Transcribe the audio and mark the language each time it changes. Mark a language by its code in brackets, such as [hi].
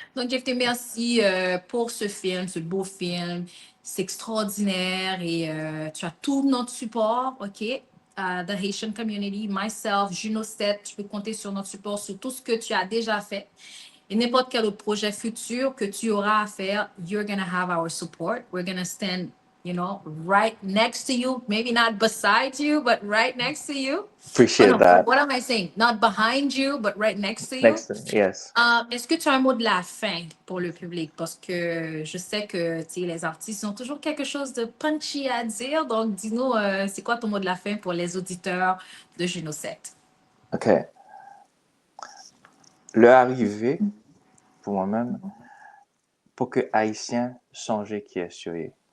[fr] Donc, Jifté, merci pour ce film, ce beau film. C'est extraordinaire et tu as tout notre support, OK? [en] The Haitian Community, myself, [fr] Juno 7, tu peux compter sur notre support, sur tout ce que tu as déjà fait. Et n'importe quel autre projet futur que tu auras à faire, [en] you're going to have our support. We're going to stand, you know, right next to you. Maybe not beside you, but right next to you. Appreciate that. What am I saying? Not behind you, but right next to you. Next to, yes. [fr] Est-ce que tu as un mot de la fin pour le public? Parce que je sais que les artistes ont toujours quelque chose de punchy à dire. Donc, dis-nous, c'est quoi ton mot de la fin pour les auditeurs de Juno 7? OK. Le arrivé, pour moi-même, pour que Haïtien songe qui est sur eux.